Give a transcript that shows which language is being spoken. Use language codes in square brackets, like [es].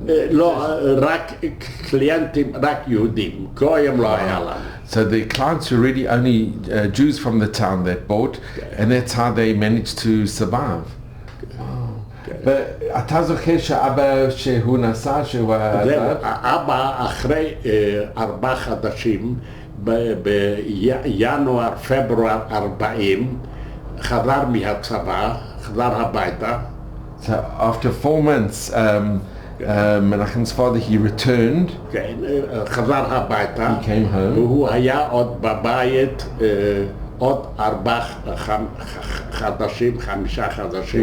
[he] לא, רק קליינטים, רק יהודים, גויים לא היה לנו. [en] So the clients were really only Jews from the town that bought, and that's how they managed to survive. [he] ואתה זוכר שאבא שהוא נסע, שהוא... אבא אחרי 4 חודשים, בינואר, פברואר 40, חזר מהצבא, חזר הביתה. [en] So after 4 months, Menachem's father, he returned. [he] כן, חזר הביתה. [en] He came home. [he] והוא היה עוד בבית עוד 4 חודשים, 5 חודשים.